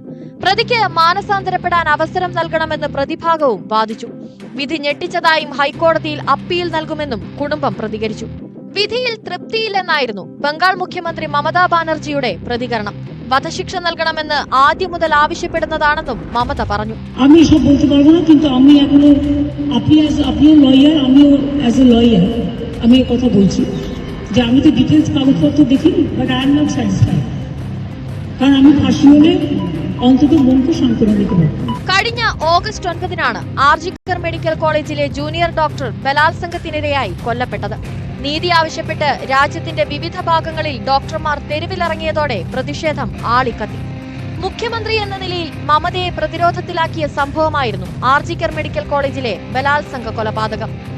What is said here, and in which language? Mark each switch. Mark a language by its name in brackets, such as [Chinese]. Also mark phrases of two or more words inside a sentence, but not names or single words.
[Malayalam] പ്രതിക്ക് മാനസാന്തരപ്പെടാൻ അവസരം നൽകണമെന്ന് പ്രതിഭാഗവും വാദിച്ചു. വിധി ഞെട്ടിച്ചതായും ഹൈക്കോടതിയിൽ അപ്പീൽ നൽകുമെന്നും കുടുംബം പ്രതികരിച്ചു. വിധിയിൽ തൃപ്തിയില്ലെന്നായിരുന്നു ബംഗാൾ മുഖ്യമന്ത്രി മമതാ ബാനർജിയുടെ പ്രതികരണം. വധശിക്ഷ നൽകണമെന്ന് ആദ്യം മുതൽ ആവശ്യപ്പെടുന്നതാണെന്നും മമത പറഞ്ഞു. [Bangla] আমি সব বলতে পারবো না, কিন্তু আমি এখনো আপনিও লয়ার, আমিও [English] as a lawyer [Bangla] আমি এই কথা বলছি যে আমি তো ডিটেলস কাগজপত্র দেখিনি, [English] but I am not satisfied, [Bangla] কারণ আমি ফাঁসি হলে অন্তত মনকে সান্ত্বনা দিতে পারবো. [Malayalam] കഴിഞ്ഞ ഓഗസ്റ്റ് 9-നാണ് ആർജിക്കർ മെഡിക്കൽ കോളേജിലെ ജൂനിയർ ഡോക്ടർ ബലാത്സംഗത്തിനിരയായി കൊല്ലപ്പെട്ടത്. നീതി ആവശ്യപ്പെട്ട് രാജ്യത്തിന്റെ വിവിധ ഭാഗങ്ങളിൽ ഡോക്ടർമാർ തെരുവിലിറങ്ങിയതോടെ പ്രതിഷേധം ആളിക്കത്തി. മുഖ്യമന്ത്രി എന്ന നിലയിൽ മമതയെ പ്രതിരോധത്തിലാക്കിയ സംഭവമായിരുന്നു ആർജിക്കർ മെഡിക്കൽ കോളേജിലെ ബലാത്സംഗ കൊലപാതകം.